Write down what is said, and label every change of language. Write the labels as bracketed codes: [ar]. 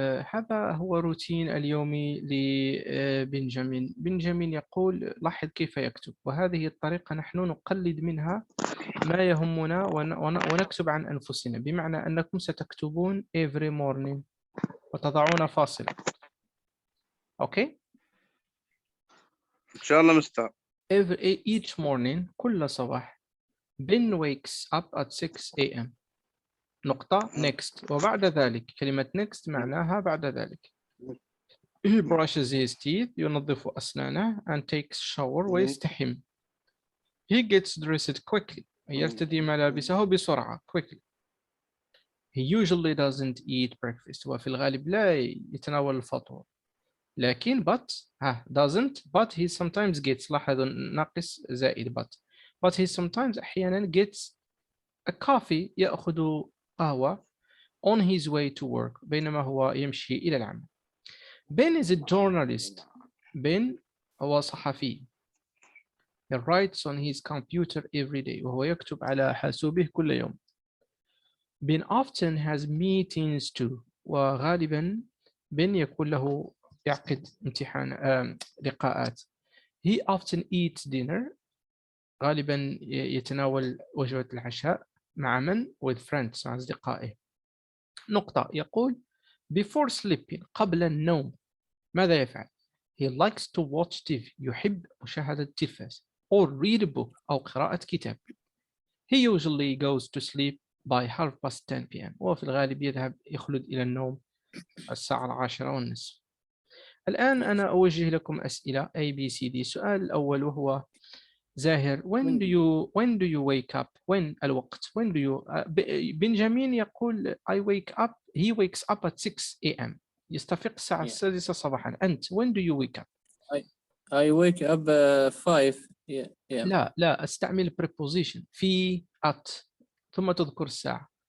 [ar] هذا هو روتين اليومي لبنجامين. بنجامين يقول لاحظ كيف يكتب، وهذه الطريقة نحن نقلد منها ما يهمنا ونكتب عن أنفسنا، بمعنى أنكم ستكتبون [en] every morning [ar] وتضعون فاصلة. أوكي؟ إن شاء الله مستر. [en] Each morning [ar] كل صباح [en] Ben wakes up at 6 a.m. [ar] نقطة next، وبعد ذلك كلمة next معناها بعد ذلك. [en] He brushes his teeth [ar] ينظف أسنانه [en] and takes shower [ar] ويستحم. [en] He gets dressed quickly [ar] يرتدي ملابسه بسرعة [en] quickly. He usually doesn't eat breakfast [ar] وفي الغالب لا يتناول الفطور، لكن [en] but he sometimes gets، [ar] لاحظوا ناقص زائد [en] but he sometimes [ar] أحيانا [en] gets a coffee [ar] يأخذ قهوة [en] on his way to work [ar] بينما هو يمشي إلى العمل. [en] Ben is a journalist. Ben [ar] هو صحفي. [en] He writes on his computer every day [ar] وهو يكتب على حاسوبه كل يوم. [en] Ben often has meetings too [ar] وغالبا Ben يكون له يعقد لقاءات. [en] He often eats dinner [ar] غالبا يتناول وجبة العشاء مع من؟ [en] with friends [ar] مع أصدقائه. نقطة يقول [en] before sleeping [ar] قبل النوم ماذا يفعل؟ [en] He likes to watch TV [ar] يحب مشاهدة التلفاز [en] or read a book [ar] أو قراءة كتاب. [en] He usually goes to sleep by 10:30 p.m. [ar] وفي الغالب يخلد إلى النوم الساعة 10:30. الآن أنا أوجه لكم أسئلة A B C D. السؤال الأول وهو زاهر [en] when do you wake up؟ when [ar] الوقت؟ [en] when do you [ar] بنجامين يقول [en] he wakes up at 6 a.m. [ar] يستفيق الساعة 6 صباحا. أنت [en] when do you wake up؟ I wake up 5 yeah. [ar] لا استعمل preposition في at ثم تذكر الساعة.